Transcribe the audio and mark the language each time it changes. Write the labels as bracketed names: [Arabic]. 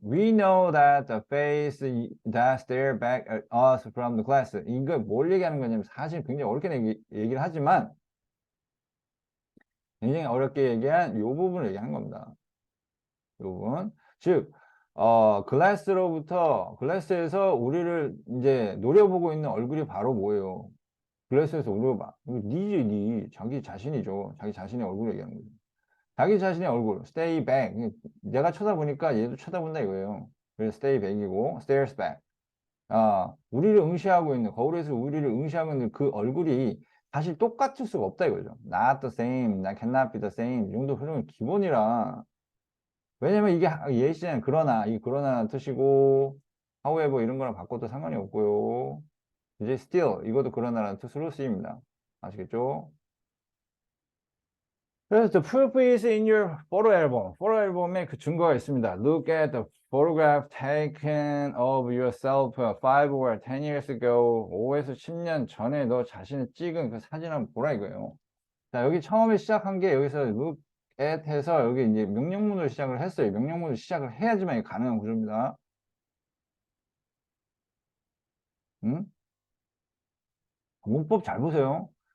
[English] We know that the face that stare back at us from the class. [Korean] 이거 뭘 얘기하는 거냐면 사실 굉장히 어렵게 얘기를 하지만 굉장히 어렵게 얘기한 이 부분을 얘기하는 겁니다. 이 부분. 즉, 글래스에서 우리를 이제 노려보고 있는 얼굴이 바로 뭐예요? 글래스에서 우리를 봐. 니지. 자기 자신이죠. 자기 자신의 얼굴을 얘기하는 거죠. 자기 자신의 얼굴, [English] stay back. [Korean] 내가 쳐다보니까 얘도 쳐다본다 이거예요. 그래서 [English] stay back [Korean] 이고, [English] stares back. [Korean] 우리를 응시하고 있는, 거울에서 우리를 응시하고 있는 그 얼굴이 사실 똑같을 수가 없다 이거죠. [English] Not the same, not cannot be the same. [Korean] 이 정도 표현은 기본이라. 왜냐면 이게 예시잖아요. 그러나, 이 그러나 뜻이고, however 이런 거랑 바꿔도 상관이 없고요. 이제 still, 이것도 그러나라는 뜻으로 쓰입니다. 아시겠죠? [English] 그래서 the proof is in your photo album. [Korean] photo 앨범에 그 증거가 있습니다. [English] Look at the photograph taken of yourself 5 or 10 years ago. [Korean] 5에서 10년 전에 너 자신을 찍은 그 사진 한번 보라 이거예요. 자, 여기 처음에 시작한 게 여기서 look at 해서 여기 이제 명령문으로 시작을 했어요. 명령문으로 시작을 해야지만 이게 가능한 구조입니다. 응? 문법 잘 보세요.